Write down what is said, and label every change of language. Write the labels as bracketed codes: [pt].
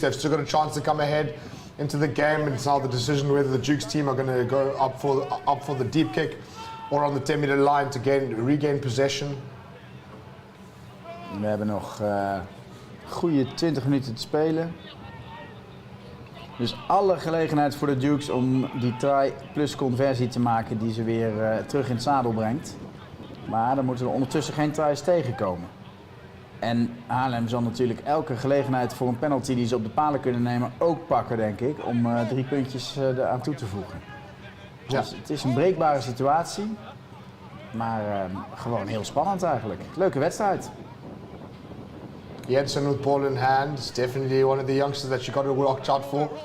[en] They've still got a chance to come ahead into the game, and it's now the decision whether the Dukes team are going to go up for the deep kick or on the 10-meter line to regain possession. [nl] We hebben nog goede 20 minuten te spelen. Dus alle gelegenheid voor de Dukes om die try plus conversie te maken die ze weer terug in het zadel brengt. Maar dan moeten er ondertussen geen tries tegenkomen. En Haarlem zal natuurlijk elke gelegenheid voor een penalty die ze op de palen kunnen nemen ook pakken, denk ik, om 3 puntjes eraan toe te voegen. Ja. Dus het is een breekbare situatie, maar gewoon heel spannend eigenlijk. Leuke wedstrijd. [en] Jensen with ball in hand is definitely one of the youngsters that you got to watch out for.